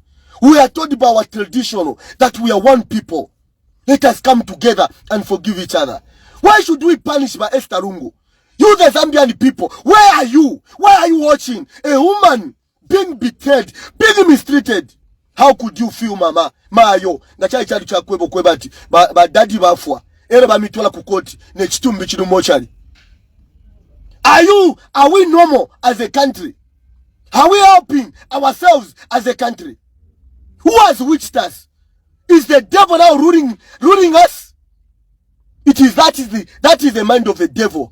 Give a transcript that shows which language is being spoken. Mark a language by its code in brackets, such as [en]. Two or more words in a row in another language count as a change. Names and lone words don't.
[en] We are taught by our traditional that we are one people. Let us come together and forgive each other. Why should we punish by Esther Lungu? You the Zambian people, where are you? Why are you watching a woman being betrayed, being mistreated? How could you feel, [bem] mama? Mayo, na chai chali cha kwebo kwebati, ba daddy bafwa. Ere ba mitwala kukoti, ne chitumbi chidu mochari. [en] Are we normal as a country? Are we helping ourselves as a country? Who has witched us? Is the devil now ruling us? That is the mind of the devil.